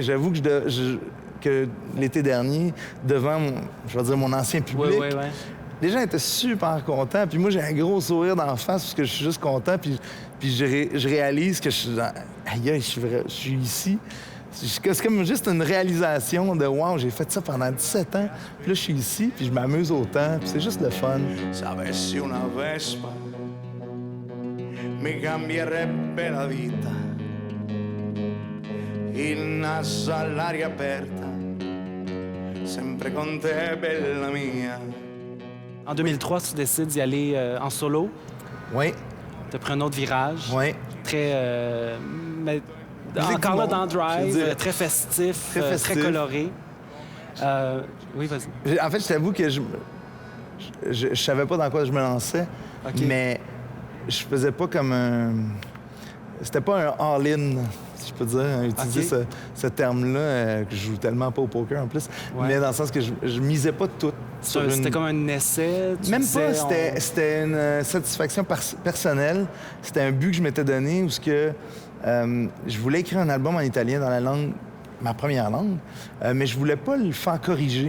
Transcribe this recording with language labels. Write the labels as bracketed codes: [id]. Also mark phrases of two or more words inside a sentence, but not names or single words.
[fr] J'avoue que l'été dernier, devant, mon ancien public, les gens étaient super contents. Puis moi, j'ai un gros sourire d'en face parce que je suis juste content. Puis je réalise que je suis ici. C'est comme juste une réalisation de « Wow, j'ai fait ça pendant 17 ans. Puis là, je suis ici, puis je m'amuse autant. Puis c'est juste le fun. » [it] Savessi una Vespa mi cambierebbe la vita. Il naso all'aria aperta, sempre con te, bella mia. [fr] En 2003, tu décides d'y aller en solo. Oui. Tu as pris un autre virage. Oui. Très... mais encore là, dans Drive, très festif, très coloré. Oui, vas-y. En fait, je t'avoue que je savais pas dans quoi je me lançais, mais je faisais pas comme un... C'était pas un all-in, si je peux dire, utiliser ce terme-là, que je joue tellement pas au poker en plus, mais dans le sens que je misais pas tout. C'était comme un essai? Même pas, c'était une satisfaction personnelle. C'était un but que je m'étais donné où je voulais écrire un album en italien dans la langue, ma première langue, mais je voulais pas le faire corriger.